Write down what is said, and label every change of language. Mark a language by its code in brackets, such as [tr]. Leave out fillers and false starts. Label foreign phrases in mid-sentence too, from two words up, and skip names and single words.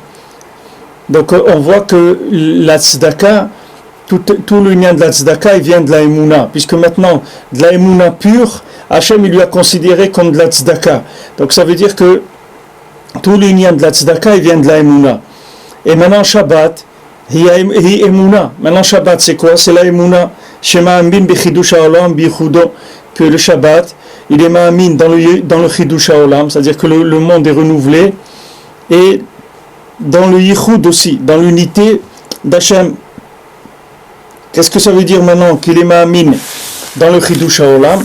[fr] Donc on voit que la tzedaka, tout le lien de la tzedaka, il vient de la Emouna, puisque maintenant, de la Emouna pure, Hachem il lui a considéré comme de la tzedaka. Donc ça veut dire que tout l'union de la tzedaka, il vient de la emuna. Et maintenant, Shabbat, [he] היא אמונה. [fr] Maintenant, Shabbat, c'est quoi? C'est la emuna. [he] שמאמין בחידוש העולם וביחודו. [fr] Que le Shabbat, il est ma'amin dans le [he] חידוש העולם, [fr] c'est-à-dire que le monde est renouvelé, et dans le yichud aussi, dans l'unité d'Hachem. Qu'est-ce que ça veut dire maintenant qu'il est ma'amin dans le [he] חידוש העולם?